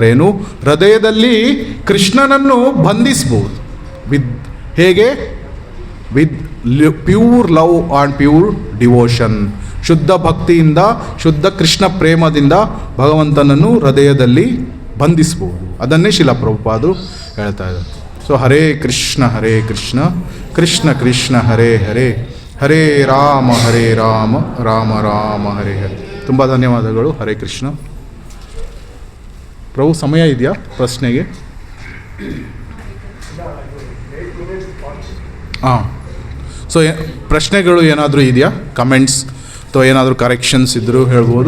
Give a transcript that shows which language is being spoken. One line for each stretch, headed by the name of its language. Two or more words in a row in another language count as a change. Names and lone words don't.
Kannada: ಏನು? ಹೃದಯದಲ್ಲಿ ಕೃಷ್ಣನನ್ನು ಬಂಧಿಸ್ಬೋದು.
English: ಹೇಗೆ? with pure love and pure devotion.
Kannada: ಶುದ್ಧ ಭಕ್ತಿಯಿಂದ, ಶುದ್ಧ ಕೃಷ್ಣ ಪ್ರೇಮದಿಂದ ಭಗವಂತನನ್ನು ಹೃದಯದಲ್ಲಿ ಬಂಧಿಸ್ಬೋದು. ಅದನ್ನೇ ಶಿಲಾ ಪ್ರಭುಪಾದರು ಹೇಳ್ತಾ ಇದ್ದಾರೆ.
Sanskrit: ಸೊ ಹರೇ ಕೃಷ್ಣ ಕೃಷ್ಣ ಕೃಷ್ಣ ಹರೇ ಹರೇ, ಹರೇ ರಾಮ ರಾಮ ರಾಮ ಹರೇ ಹರೇ.
Kannada: ತುಂಬ ಧನ್ಯವಾದಗಳು.
Sanskrit: ಹರೇ ಕೃಷ್ಣ.
Kannada: ಪ್ರಭು, ಸಮಯ ಇದೆಯಾ ಪ್ರಶ್ನೆಗೆ? ಹಾಂ. ಸೊ ಪ್ರಶ್ನೆಗಳು ಏನಾದರೂ ಇದೆಯಾ? ಕಮೆಂಟ್ಸ್ ಅಥವಾ ಏನಾದರೂ ಕರೆಕ್ಷನ್ಸ್ ಇದ್ದರೂ ಹೇಳ್ಬೋದು.